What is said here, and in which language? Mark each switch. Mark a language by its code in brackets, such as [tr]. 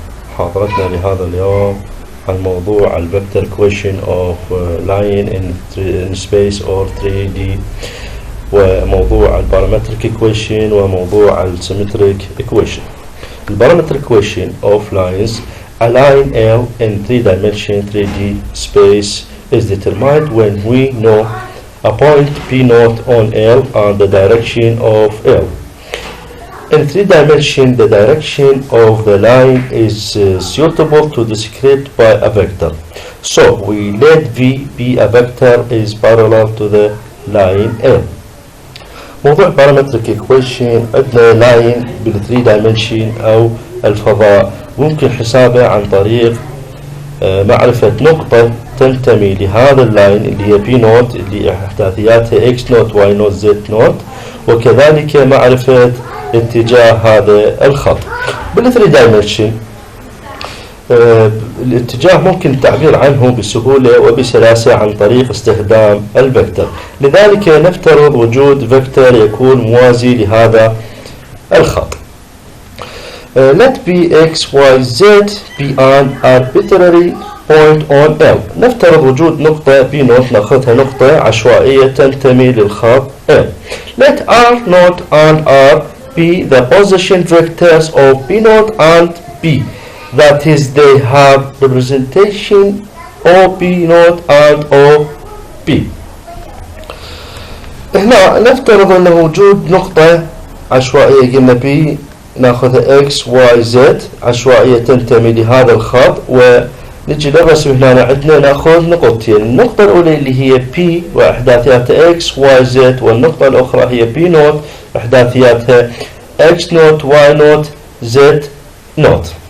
[ar] محاضرتنا لهذا اليوم عن موضوع الفيكتور [en] equation of line in space or 3D، [ar] وموضوع البارامتريك equation، وموضوع السيمتريك equation. [en] البارامتريك equation of lines a line L in 3-dimension 3D space is determined when we know a point P naught on L and the direction of L. In 3-dimension, the direction of the line is suitable to described by a vector. So we let V be a vector is parallel to the line L. [ar] موضوع parametric equation عندنا line بال 3-dimension أو الفضاء ممكن حسابه عن طريق معرفة نقطة تنتمي لهذا اللاين اللي هي P نوت اللي احداثياتها X نوت Y نوت Z نوت، وكذلك معرفة اتجاه هذا الخط. بال 3 dimension الاتجاه ممكن التعبير عنه بسهولة وبسلاسة عن طريق استخدام الفيكتور. لذلك نفترض وجود فيكتور يكون موازي لهذا الخط. [en] Let P X Y Z be an arbitrary point on L. [ar] نفترض وجود نقطة P نوت، نأخذها نقطة عشوائية تنتمي للخط L. [en] Let R naught and R be the position vectors of P naught and P, that is they have representation of P naught and of P. [ar] هنا نفترض أنه وجود نقطة عشوائية قلنا P ناخذها X Y Z عشوائية تنتمي لهذا الخط، ونجي للرسم هنا عندنا ناخذ نقطتين. النقطة الأولى اللي هي P وأحداثياتها X Y Z، والنقطة الأخرى هي P نوت أحداثياتها X نوت Y نوت Z نوت.